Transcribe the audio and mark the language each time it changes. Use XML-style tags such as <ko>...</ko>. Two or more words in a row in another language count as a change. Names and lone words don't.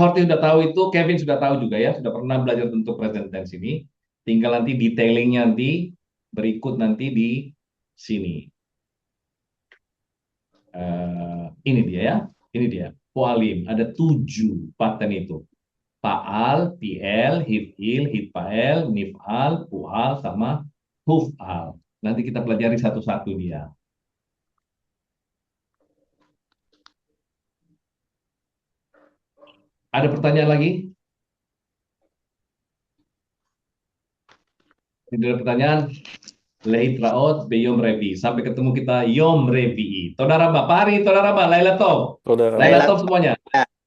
<id>Horti sudah tahu itu, Kevin sudah tahu juga ya. Sudah pernah belajar untuk present tense ini. Tinggal nanti detailingnya nanti berikut nanti di sini. Ini dia ya. Ini dia. Poalim. Ada 7 pattern itu.</id> <he>פעל, פיעל, הפעיל, הפעל, נפעל, פועל,</he> <id>sama huf'al. Nanti kita pelajari satu-satu dia. Ada pertanyaan lagi? Tidak ada pertanyaan?</id> <he>להתראות ביום רביעי.</he> <id>Sampai ketemu kita</id> <he>יום רביעי. תודה רבה, פרי, תודה רבה, לילה טוב.</he> <id>Saudara.</id> <he>Laila Laila</he> <id>Tov semuanya.</id>